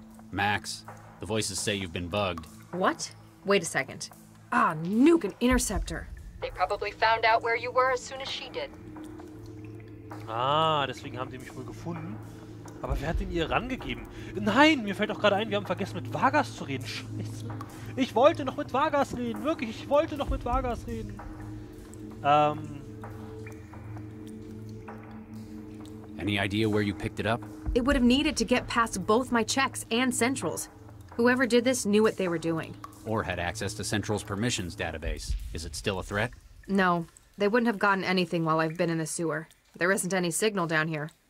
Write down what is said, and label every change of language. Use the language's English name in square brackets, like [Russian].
[English] Max, the voices say you've been bugged. What? Wait a second. Ah, nuke an interceptor. They probably found out where you were as soon as she did. [German] Ah, deswegen haben sie mich wohl gefunden. Aber wer hat den ihr rangegeben? Nein, mir fällt auch gerade ein, wir haben vergessen mit Vargas zu reden. Scheiße. Ich wollte noch mit Vargas reden. Wirklich, ich wollte noch mit Vargas reden. [English] Any idea where you picked it up? It would have needed to get past both my checks and Central's. Whoever did this knew what they were doing. Or had access to Central's permissions database. Is it still a threat? No, they wouldn't have gotten anything while I've been in the sewer. There isn't any signal down here.